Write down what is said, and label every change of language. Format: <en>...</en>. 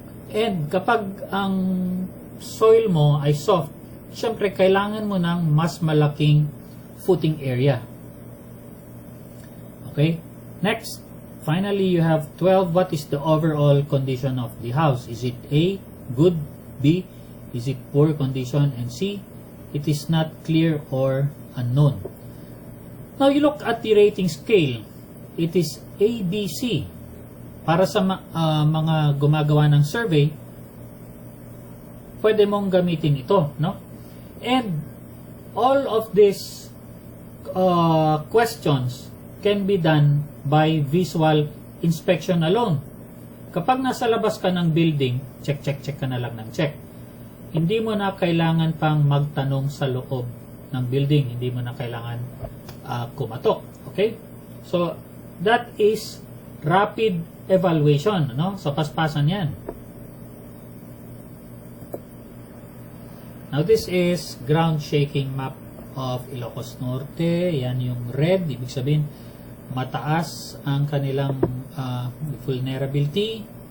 <tl>And kapag ang soil mo ay soft, syempre kailangan mo ng mas malaking footing area.</tl> <en>Okay? Next, finally, you have 12. What is the overall condition of the house? Is it A, good, B, is it poor condition, and C, it is not clear or unknown. Now, you look at the rating scale. It is A, B, C.</en> <tl>Para sa mga gumagawa ng survey, pwede mong gamitin ito, no?</tl> <en>And all of these questions can be done by visual inspection alone.</en> <tl>Kapag nasa labas ka ng building, check ka na lang ng check. Hindi mo na kailangan pang magtanong sa loob ng building. Hindi mo na kailangan kumatok. Okay?</tl> <en>So, that is rapid evaluation, no? So,</en> <tl>paspasan yan.</tl> <en>Now, this is ground shaking map of Ilocos Norte.</en> <tl>Yan yung red. Ibig sabihin, mataas ang kanilang vulnerability.</tl>